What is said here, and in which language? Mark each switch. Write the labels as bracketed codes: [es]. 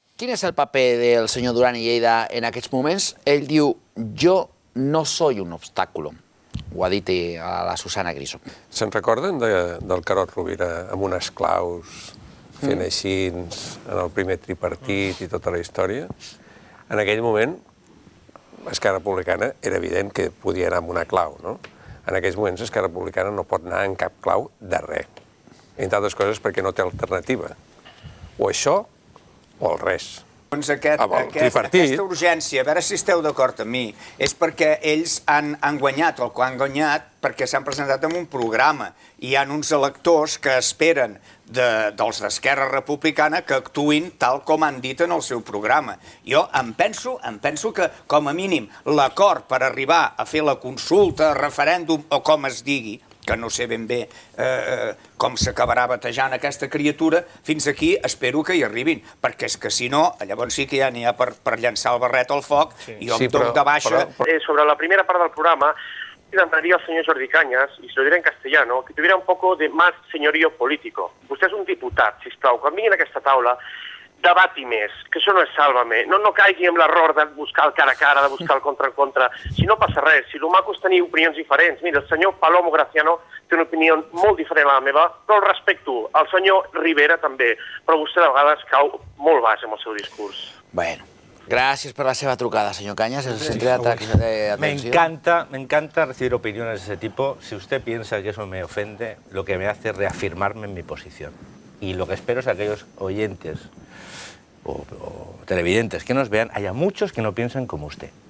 [ca] Quin és el paper del senyor Duran i Lleida en aquests moments? Ell diu, jo [es] no soy un obstáculo. [ca] Ho ha dit a la Susana Griso. Se'n recorden del Carod Rovira amb unes claus fent així en el primer tripartit i tota la història? En aquell moment, Esquerra Republicana era evident que podia anar amb una clau, no? En aquells moments Esquerra Republicana no pot anar en cap clau de res. Entre altres coses perquè no té alternativa. O això o el res. Doncs aquesta urgència, a veure si esteu d'acord amb mi, és perquè ells han guanyat el que han guanyat perquè s'han presentat en un programa i hi ha uns electors que esperen dels d'Esquerra Republicana que actuïn tal com han dit en el seu programa. Jo em penso que, com a mínim, l'acord per arribar a fer la consulta, referèndum o com es digui, que no sé ben bé com s'acabarà batejant aquesta criatura, fins aquí espero que hi arribin, perquè és que si no, llavors sí que ja n'hi ha per llançar el barret al foc i jo em toc de baixa. [es] Sobre la primera part del programa, demanaría al señor Jordi Cañas, y se lo diré en castellano, que tuviera un poco de más señorío político. [ca] Vostè és un diputat, sisplau, quan vinguin a aquesta taula, debati més, que això no és Sálvame. No caigui en l'error de buscar el cara a cara, de buscar el contra en contra. Si no passa res, si el maco és tenir opinions diferents. Mira, el senyor Palomo Graciano té una opinió molt diferent a la meva, però el respecto. El senyor Rivera també, però vostè de vegades cau molt baix amb el seu discurs. [es] Bueno, gracias por [ca] la seva trucada, [es] señor Cañas. El centro de atención. Me encanta recibir opiniones de ese tipo. Si usted piensa que eso me ofende, lo que me hace es reafirmarme en mi posición. Y lo que espero es que aquellos oyentes o televidentes que nos vean, haya muchos que no piensan como usted.